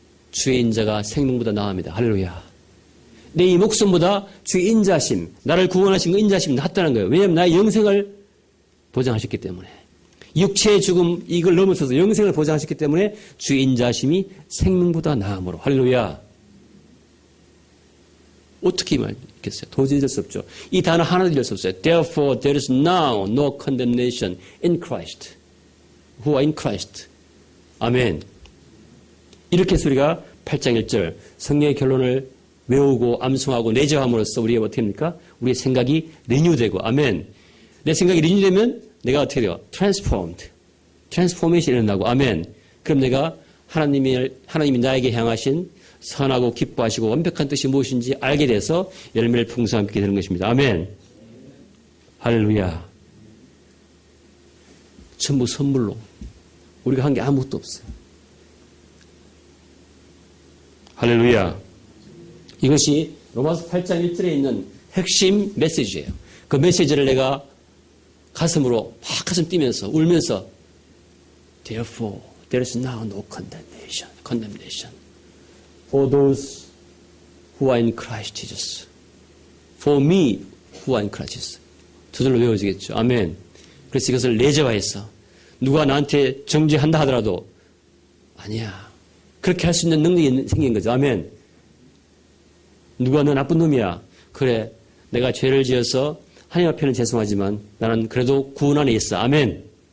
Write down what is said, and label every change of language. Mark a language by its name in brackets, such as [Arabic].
[Korean] 주의 인자가 생명보다 나옵니다. 할렐루야. 내 이 목숨보다 주의 인자심, 나를 구원하신 그 인자심이 낫다는 거예요. 왜냐하면 나의 영생을 보장하셨기 때문에. 육체의 죽음, 이걸 넘어서서 영생을 보장하셨기 때문에 주의 인자심이 생명보다 나음으로. 할렐루야. 어떻게 말겠어요? 도저히 잊을 수 없죠. 이 단어 하나도 잊을 수 없어요. [English] Therefore, there is now no condemnation in Christ. Who are in Christ. 아멘. [Korean] 이렇게 해서 우리가 8장 1절 성령의 결론을 외우고 암송하고 내재함으로써 우리가 어떻게 됩니까? 우리의 생각이 리뉴되고 아멘. 내 생각이 리뉴되면 내가 어떻게 돼요? [English] Transformed. [Korean] 트랜스포메이션이 일어나고 아멘. 그럼 내가 하나님이 나에게 향하신 선하고 기뻐하시고 완벽한 뜻이 무엇인지 알게 돼서 열매를 풍성하게 되는 것입니다. 아멘. 할렐루야. 전부 선물로. 우리가 한 게 아무것도 없어요. 할렐루야. 이것이 로마서 8장 1절에 있는 핵심 메시지예요. 그 메시지를 내가 가슴으로 막 가슴 뛰면서 울면서 [English] Therefore, there is now no condemnation. For those who are in Christ Jesus. For me who are in Christ Jesus. [Korean] 두 절로 외워지겠죠. 아멘. 그래서 이것을 내재화해서 누가 나한테 정죄한다 하더라도 아니야. 그렇게 할 수 있는 능력이 생긴 거죠. 아멘. 누가 너 나쁜 놈이야. 그래. 내가 죄를 지어서 하나님 앞에는 죄송하지만 나는 그래도 구원 안에 있어. 아멘.